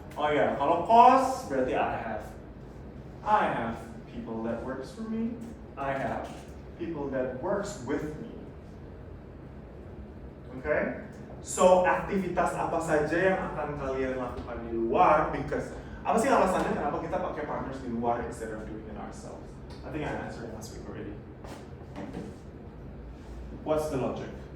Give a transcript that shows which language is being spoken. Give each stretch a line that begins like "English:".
Indonesian: Oh ya, kalau cost berarti
English: I have people that works for me. I have people that works with me. Okay?
Indonesian: So, aktivitas apa saja yang akan kalian lakukan di luar?
English: Because
Indonesian: apa sih alasannya kenapa kita pakai partners di luar
English: instead of doing it ourselves? I think I answered last week already. What's the logic?